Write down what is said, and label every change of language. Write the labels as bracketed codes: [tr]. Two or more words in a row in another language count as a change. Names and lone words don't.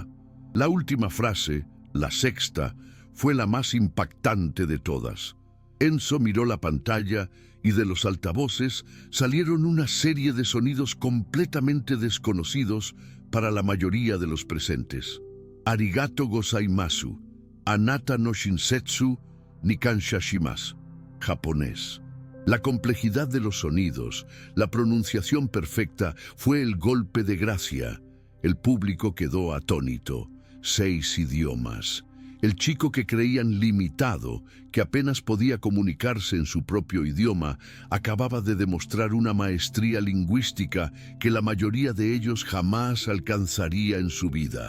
[es] La última frase, la sexta, fue la más impactante de todas. Enzo miró la pantalla y de los altavoces salieron una serie de sonidos completamente desconocidos para la mayoría de los presentes. [ja] ありがとうございます、あなたの親切に感謝します, [es] japonés. La complejidad de los sonidos, la pronunciación perfecta, fue el golpe de gracia. El público quedó atónito. 6 idiomas. El chico que creían limitado, que apenas podía comunicarse en su propio idioma, acababa de demostrar una maestría lingüística que la mayoría de ellos jamás alcanzaría en su vida.